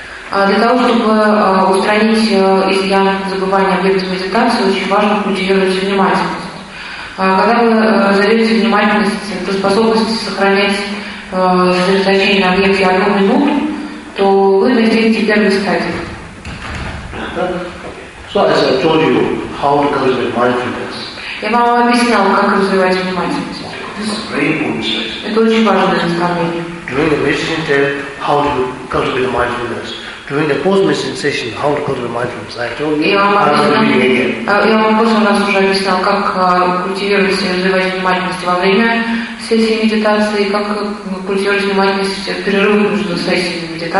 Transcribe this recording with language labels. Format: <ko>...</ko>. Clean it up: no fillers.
<ru>Для того, чтобы устранить изъян забывания объекта медитации, очень важно культивировать внимательность. Когда вы зальете внимательность до способности сохранять сосредоточение на объекте 1 минуту, то вы достигнете первой стадии.</ru> <en>So I told you how to cultivate mindfulness.</en> <ru>Я вам объяснял, как развивать внимательность. Это очень важное наставление.</ru> <en>During the meditation session, how to cultivate mindfulness. During the post-meditation session, how to cultivate mindfulness. I told you.</en> <ru>Я вам после нас уже объяснял, как культивировать и развивать внимательность во время сессии медитации, как культивировать внимательность в перерыв между сессиями.</ru>